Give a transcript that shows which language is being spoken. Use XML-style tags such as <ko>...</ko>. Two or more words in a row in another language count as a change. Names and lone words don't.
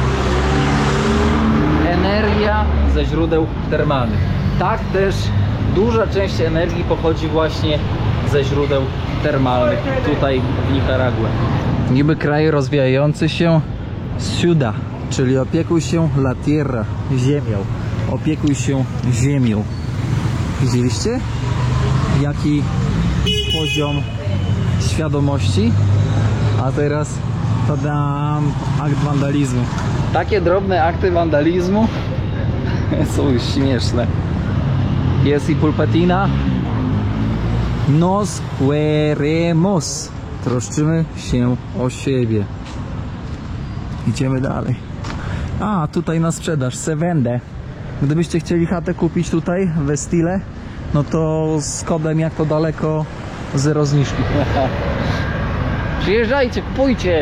<pl>Energia ze źródeł termalnych. Tak też duża część energii pochodzi właśnie ze źródeł termalnych tutaj w Nikaragua. Niby kraj rozwijający się ciudad, czyli opiekuj się</pl> <es>la tierra,</es> <pl>ziemią. Opiekuj się ziemią. Widzieliście? Jaki poziom świadomości? A teraz tadam, akt wandalizmu. Takie drobne akty wandalizmu są już śmieszne. Jest i pulpetina.</pl> <es>Nos queremos.</es> <pl>Troszczymy się o siebie. Idziemy dalej. A, tutaj na sprzedaż</pl> <es>se vende.</es> <pl>Gdybyście chcieli chatę kupić tutaj we Stile, no to z kodem jak to daleko 0 zniżki. Przyjeżdżajcie, kupujcie.</pl>